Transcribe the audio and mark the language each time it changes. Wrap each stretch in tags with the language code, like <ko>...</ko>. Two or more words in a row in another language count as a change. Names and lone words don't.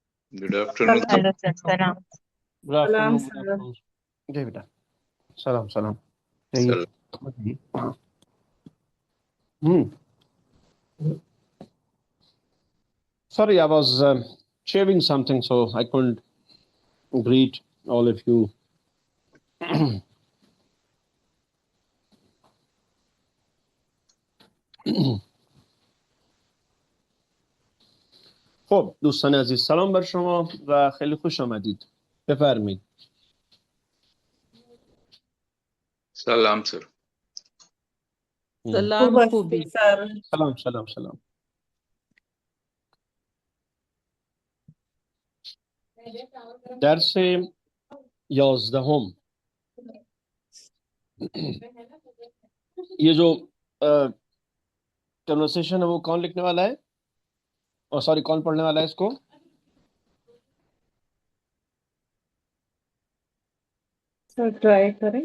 <en>Good afternoon sir.</en> <hi>हेलो सर, सलाम।</hi> <en>गुड</en> <hi>सलाम</hi> <en>Afternoon, good</en> <hi>सर। आफ्टरनून। जी बेटा, सलाम सलाम। यही सर बताइए।</hi> <en>हम्म Sorry, I was shaving something, so I couldn't greet all of you.</en> <fa>خب دوستان عزیز، سلام بر شما و خیلی خوش آمدید. بفرمایید.</fa> <hi>सलाम सर। खूब सलाम अच्छी खूबी। सर।</hi> <fa>سلام سلام سلام.</fa> <hi>درس 11 ये जो कन्वर्सेशन है वो कौन लिखने वाला है, और सॉरी कौन पढ़ने वाला है इसको? सर ट्राई करें।</hi>